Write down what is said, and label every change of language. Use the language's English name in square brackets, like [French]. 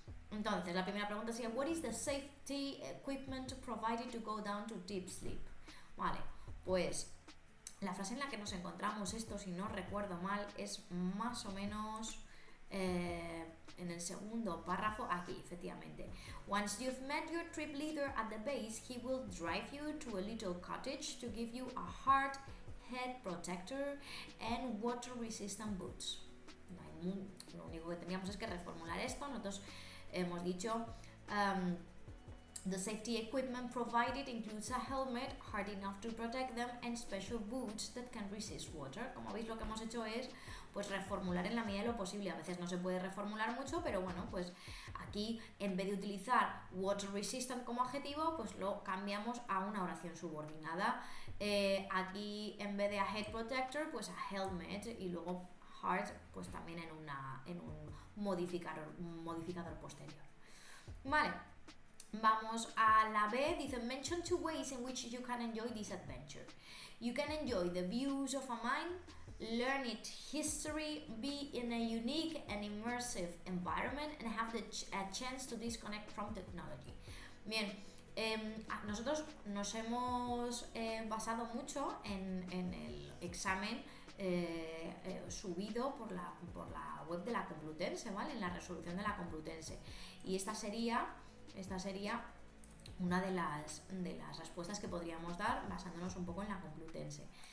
[Spanish] Entonces, la primera pregunta sería [English] what is the safety equipment provided to go down to deep sleep? [Spanish] Vale, pues la frase en la que nos encontramos esto, si no recuerdo mal, es más o menos en el segundo párrafo, aquí, efectivamente. [English] Once you've met your trip leader at the base, he will drive you to a little cottage to give you a hard head protector and water-resistant boots. [Spanish] Lo único que teníamos es que reformular esto. Nosotros hemos dicho [English] the safety equipment provided includes a helmet hard enough to protect them and special boots that can resist water. [Spanish] Como veis, lo que hemos hecho es pues reformular en la medida de lo posible. A veces no se puede reformular mucho, pero bueno, pues aquí en vez de utilizar water resistant como adjetivo, pues lo cambiamos a una oración subordinada. Aquí en vez de [English] a head protector, [Spanish] pues [English] a helmet, [Spanish] y luego hard pues también en un modificador posterior. Vale. Vamos a la B, dice [English] mention two ways in which you can enjoy this adventure. You can enjoy the views of a mine, learn its history, be in a unique and immersive environment, and have a chance to disconnect from technology. [Spanish] Bien, nosotros nos hemos basado mucho en el examen subido por la web de la Complutense, ¿vale? En la resolución de la Complutense. Y esta sería una de las respuestas que podríamos dar basándonos un poco en la Complutense.